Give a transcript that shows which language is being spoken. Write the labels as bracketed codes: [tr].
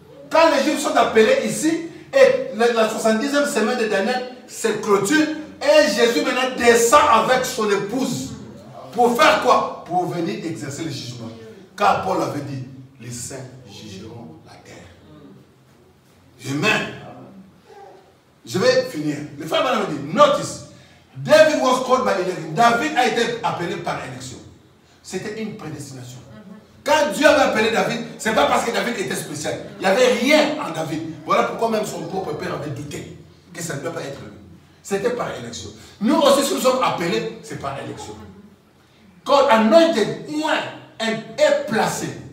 [fr] Quand les juifs sont appelés ici, et la 70e semaine de Daniel se clôture, et Jésus maintenant descend avec son épouse. Pour faire quoi? Pour venir exercer le jugement. Car Paul avait dit, les saints jugeront la terre. Amen. Je vais finir. Le frère Branham dit, [en] notice, David was called by election. [fr] David a été appelé par élection. C'était une prédestination. Quand Dieu avait appelé David, ce n'est pas parce que David était spécial. Il n'y avait rien en David. Voilà pourquoi même son propre père avait douté que ça ne doit pas être lui. C'était par élection. Nous aussi, si nous sommes appelés, c'est par élection. [en] God anointed, [fr] est placé.